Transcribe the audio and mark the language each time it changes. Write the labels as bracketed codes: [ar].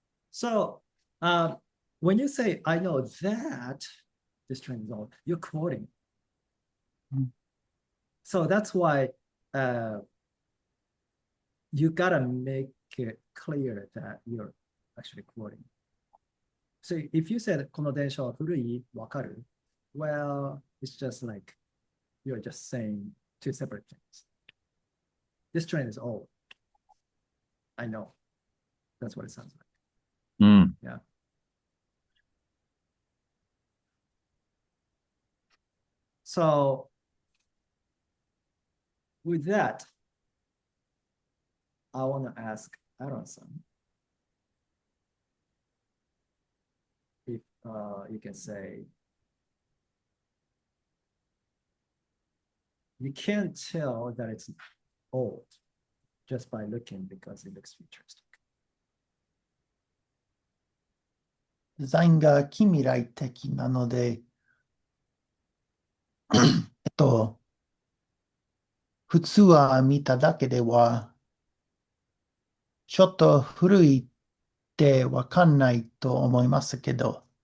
[en] So when you say, I know that this train is old, you're quoting. So that's why you gotta make it clear that you're actually quoting. So if you said [ja] この電車は古い、わかる? [en] Well, it's just like you're just saying two separate things. This train is old. I know. That's what it sounds like. [ja] うん。 [en] Yeah. So with that, I want to ask Aaron-san if you can say, you can't tell that it's old just by looking because it looks futuristic. [ja] デザインが近未来的なので、普通は見ただけでは、ちょっと古いってわかんないと思いますけど、